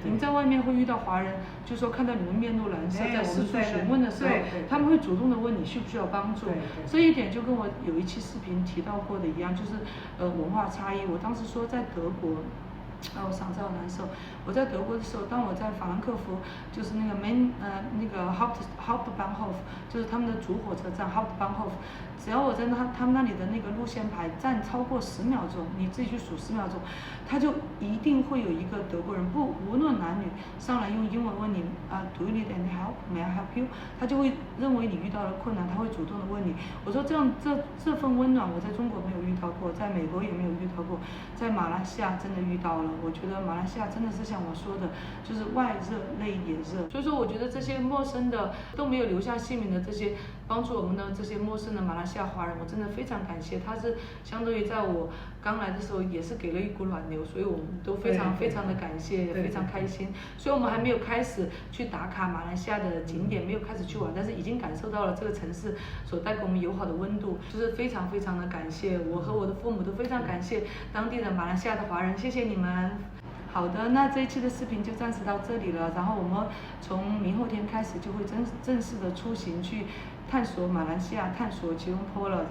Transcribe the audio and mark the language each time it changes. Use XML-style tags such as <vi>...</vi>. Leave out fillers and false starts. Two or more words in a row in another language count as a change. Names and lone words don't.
<zh>你們在外面會遇到華人，就說看到你們面露難色，在四處詢問的時候，他們會主動的問你需不需要幫助。這一點就跟我有一期視頻提到過的一樣，就是文化差異。我當時說在德國，我嗓子好难受。我在德國的時候，當我在法蘭克福，就是那個那個 Hauptbahnhof，就是他们的主火車站 Hauptbahnhof， 只要我在他们那裡的那个路線牌站超過10秒鐘，你自己去數10秒鐘，他就一定會有一個德國人，無論男女，上來用英文問你</zh> <en>Do you need any help? May I help you?</en> <zh>他就會認為你遇到了困難，他會主動的問你。我說這份溫暖我在中國沒有遇到過，在美國也沒有遇到過，在馬來西亞真的遇到了。我覺得馬來西亞真的是像我說的，就是外熱內也熱。所以說我覺得這些陌生的都沒有留下姓名的這些幫助我們的這些陌生的馬來西亞華人，我真的非常感謝。他是相當於在我剛來的時候也是給了一股暖流，所以我們都非常非常的感謝，也非常開心。所以我們還沒有開始去打卡馬來西亞的景點，沒有開始去玩，但是已經感受到了這個城市所帶給我們友好的溫度，就是非常非常的感謝。我和我的父母都非常感謝當地的馬來西亞的華人，謝謝你們。好的，那這一期的視頻就暫時到這裡了，然後我們從明後天開始就會正式的出行去探索馬來西亞，探索吉隆坡了。</zh>